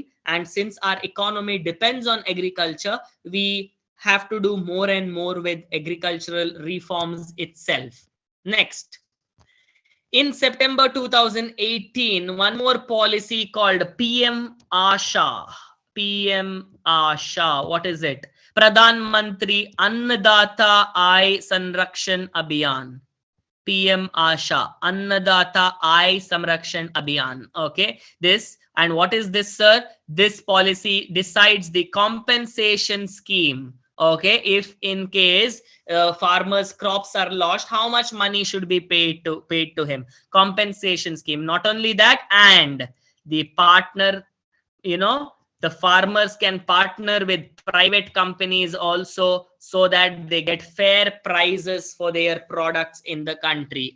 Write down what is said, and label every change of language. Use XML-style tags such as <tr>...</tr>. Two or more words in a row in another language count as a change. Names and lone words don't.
<en>And since our economy depends on agriculture, we have to do more and more with agricultural reforms itself. Next, in September 2018, one more policy called PM Asha. PM Asha, what is it? Pradhan Mantri Annadata Aay Sanrakshan Abhiyan. PM Asha, Annadata Aay Samrakshan Abhiyan. Okay, this, and what is this, sir? This policy decides the compensation scheme. Okay, if in case farmers' crops are lost, how much money should be paid to him? Compensation scheme. Not only that, and the partner, the farmers can partner with private companies also, so that they get fair prices for their products in the country.</en>